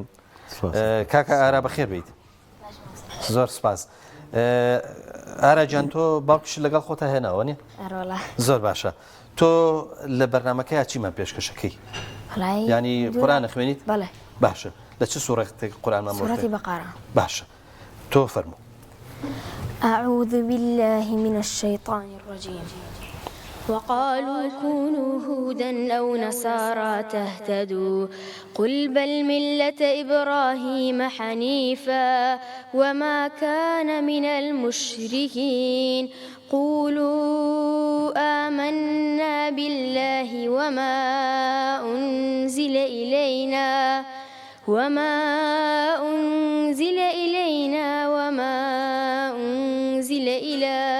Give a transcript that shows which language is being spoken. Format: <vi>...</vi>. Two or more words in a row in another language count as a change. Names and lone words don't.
<ckb>کاکە ئارا بەخێر بیت. زۆر سپاس. ئاراجان تۆ باوکش لەگەڵ خۆتە هێناوە نیە؟ زۆر باشە. تۆ لە بەرنمەکەی چیمان پێشکەشەکەی؟ ینی قورئان خوێنیت؟ باشە. لە چ سوورەتێک قورئان سوورەتی بەقەرە. باشە. تۆ فەرموو.</ckb> <ar>أعوذ بالله من الشيطان الرجيم. وقالوا كونوا هودا أو نصارى تهتدوا قل بل ملة إبراهيم حنيفا وما كان من المشركين قولوا آمنا بالله وما أنزل إلينا وما أنزل إلى</ar>